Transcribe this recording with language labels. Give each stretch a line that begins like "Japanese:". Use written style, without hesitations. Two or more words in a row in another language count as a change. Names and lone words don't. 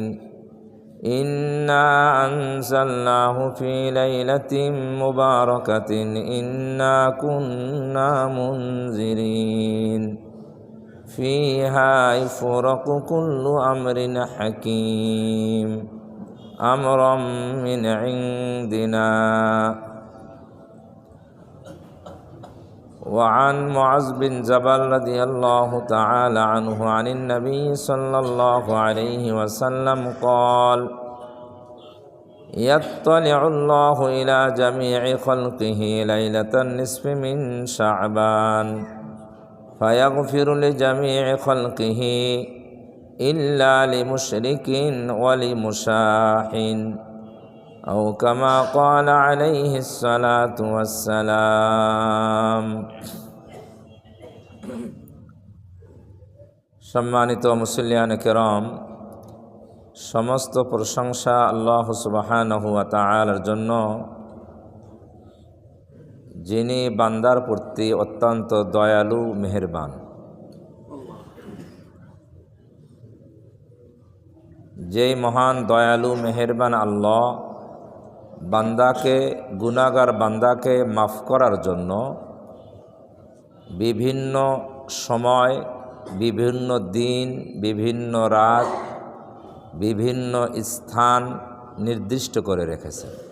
Arabic: إنا أنزلناه في ليلة مباركة إنا كنا منذرين. فيها يفرق كل أمر حكيم أمرا من عندنا. وعن معاذ بن جبل رضي الله تعالى عنه عن النبي صلى الله عليه وسلم قال يطلع الله إلى جميع خلقه ليلة النصف من شعبان فيغفر لجميع خلقه إلا لمشرك ولمشاحن أو كما قال عليه الصلاة والسلام.
Bangla: সম্মানিত মুসল্লিয়ান কিরাম, সমস্ত প্রশংসা আল্লাহ সুবহানাহু ওয়া তাআলার জন্য, যিনি বান্দার প্রতি অত্যন্ত দয়ালু মেহেরবান। যেই মহান দয়ালু মেহেরবান আল্লাহ বান্দাকে, গুনাহগার বান্দাকে মাফ করার জন্য বিভিন্ন সময়, বিভিন্ন দিন, বিভিন্ন রাত, বিভিন্ন স্থান নির্দিষ্ট করে রেখেছেন।